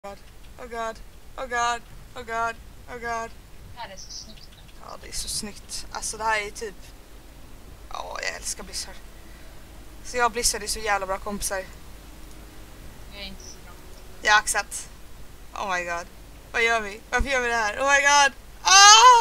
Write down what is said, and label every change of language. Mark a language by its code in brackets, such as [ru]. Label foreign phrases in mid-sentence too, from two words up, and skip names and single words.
[en] god, oh god, oh god, oh god, oh god. [sv] Det här är så snyggt. Ja, det är så snyggt. Alltså det här är typ... Ja, jag älskar Blizzard. Så jag och Blizzard är så jävla bra kompisar. Jag är inte så bra. Jag har accent. [en] Oh my god. [sv] Vad gör vi? Varför gör vi det här? [en] Oh my god! [sv] Ah!